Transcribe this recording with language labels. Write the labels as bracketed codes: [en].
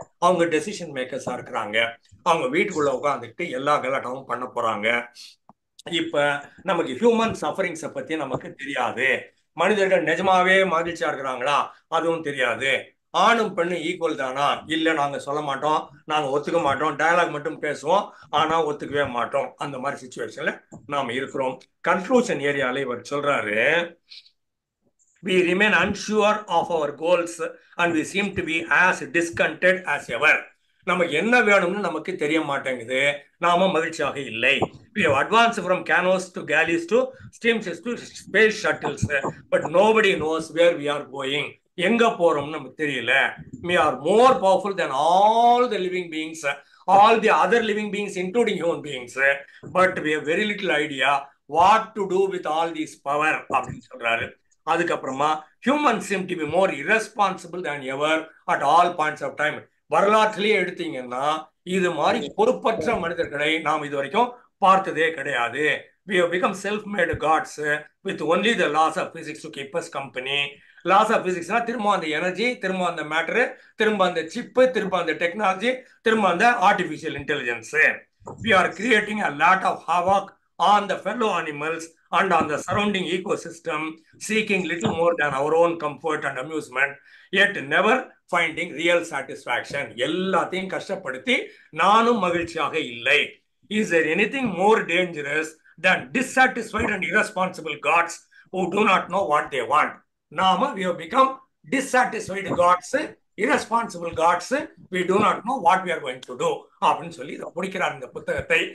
[ta] அவங்க டெசிஷன் மேக்கர்ஸா இருக்கிறாங்க. அவங்க வீட்டுக்குள்ள உட்காந்துக்கிட்டு எல்லா கலாட்டமும் பண்ண போறாங்க. இப்ப நமக்கு ஹியூமன் சஃபரிங்ஸை பத்தி நமக்கு தெரியாது. மனிதர்கள் நிஜமாவே மகிழ்ச்சியா இருக்கிறாங்களா அதுவும் தெரியாது. ஆணும் பெண்ணும் ஈக்குவல் தானா இல்ல நாங்க சொல்ல மாட்டோம், நாங்க ஒத்துக்க மாட்டோம், டயலாக் மட்டும் பேசுவோம், ஆனா ஒத்துக்கவே மாட்டோம். அந்த மாதிரி சுச்சுவேஷன்ல நாம இருக்கிறோம். கன்க்ளூஷன் ஏரியால இவர் சொல்றாரு, [en] we remain unsure of our goals and we seem to be as discontent as ever. [ta] நமக்கு என்ன வேணும்னு நமக்கு தெரிய மாட்டேங்குது, நாம மகிழ்ச்சியாக இல்லை. [en] We have advanced from canoes to galleys to steamships to space shuttles, but nobody knows where we are going. [ta] எங்க போறோம்னு நமக்கு தெரியல. [en] We are more powerful than all the living beings, all the other living beings including human beings, but we have very little idea what to do with all this power [ta] அப்படின்னு சொல்றாரு. அதுக்கப்புறமா human [en] seem to be more irresponsible than ever at all points of time. [ta] வரலாற்றிலேயே எடுத்தீங்கன்னா இது மாதிரி பொறுப்பற்ற மனிதர்களை நாம் இதுவரைக்கும் பார்த்ததே கிடையாது. [en] We have become self-made gods with only the laws of physics to keep us company. [ta] Loss of பிசிக்ஸ்னா திரும்ப அந்த எனர்ஜி, திரும்ப அந்த மேட்டரு, திரும்ப அந்த சிப்பு, திரும்ப அந்த டெக்னாலஜி, திரும்ப அந்த artificial intelligence. [en] We are creating a lot of havoc on the fellow animals and on the surrounding ecosystem, seeking little more than our own comfort and amusement, yet never finding real satisfaction. [ta] எல்லாத்தையும் கஷ்டப்படுத்தி நானும் மகிழ்ச்சியாக இல்லை. [en] Is there anything more dangerous than dissatisfied and irresponsible gods who do not know what they want? நாம we have become dissatisfied gods, irresponsible gods, we do not know what we are going to do [ta] அப்படின்னு சொல்லி இதை முடிக்கிறார் இந்த புத்தகத்தை.